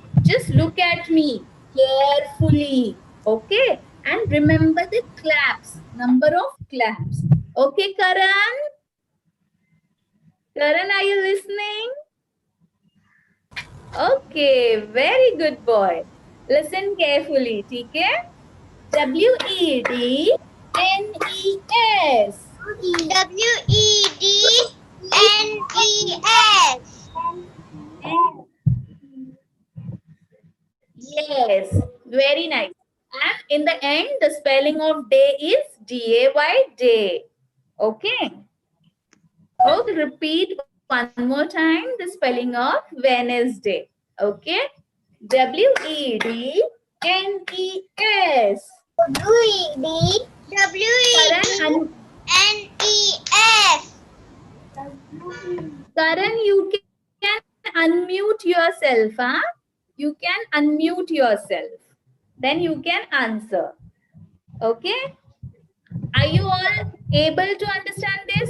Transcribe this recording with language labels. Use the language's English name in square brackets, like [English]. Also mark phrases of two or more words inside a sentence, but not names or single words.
[English] Just look at me carefully. Okay. And remember the claps. Number of claps. Okay, Karan? Karan, are you listening? Okay. Very good boy. Listen carefully. Okay? W-E-D-N-E-S. W-E-D-N-E-S. Yes, very nice. And in the end, the spelling of day is D-A-Y, day. Okay. Okay, repeat one more time the spelling of Wednesday. Okay. W-E-D-N-E-S. W-E-D-N-E-S. Karan, you can unmute yourself. Huh? You can unmute yourself. Then you can answer. Okay. Are you all able to understand this?